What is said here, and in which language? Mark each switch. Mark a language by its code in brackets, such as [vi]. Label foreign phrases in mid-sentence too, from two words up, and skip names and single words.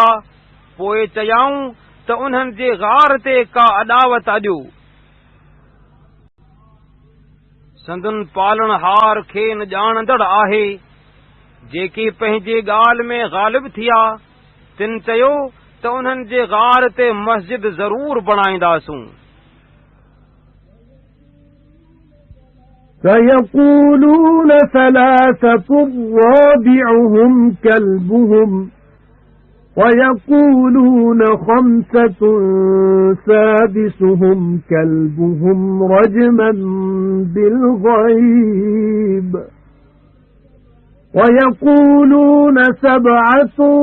[sd] पोइ चयाऊं त उन्हनि जे ग़ार ते का अॾावत अॼो। संदुनि पालणहार खेनि ॼाणंदड़ आहे। जेकी पंहिंजी ॻाल्हि में ग़ालिब थिया तिन चयो त उन्हनि जे ग़ार ते मस्जिद ज़रूर बणाईंदासूं। [ar] سَيَقُولُونَ ثَلَاثَةٌ رَابِعُهُمْ كَلْبُهُمْ وَيَقُولُونَ خَمْسَةٌ سَادِسُهُمْ كَلْبُهُمْ رَجْمًا بِالْغَيْبِ وَيَقُولُونَ سَبْعَةٌ